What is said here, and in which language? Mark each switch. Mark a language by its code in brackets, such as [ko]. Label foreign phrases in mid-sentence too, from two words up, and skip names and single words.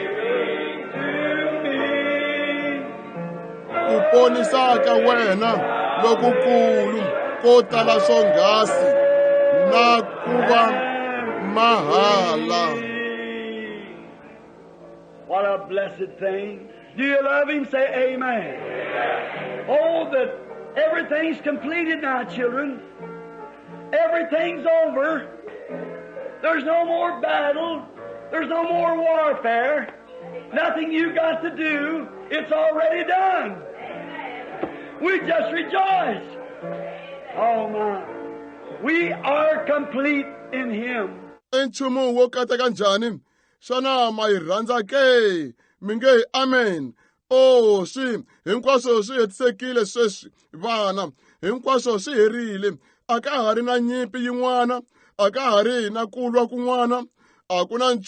[ts] ku ponisa ka wena lokukulu ko tala swonghasi na ku va mahala. [en] What a blessed thing. Do you love Him? Say amen. Oh, that everything's completed now, children. Everything's over. There's no more battle. There's no more warfare. Nothing you got to do. It's already done. We just rejoice. Oh my. We are complete in Him. [ts] Enchumu wo kateka njhani xana ma yi rhandza ke mi nge amen. Oh swi hinkwaswo swi hetisekile sweswi vana hinkwaswo swi herile a ka ha ri na nyimpi yin'wana a ka ha ri na ku lwa kun'wana a ku na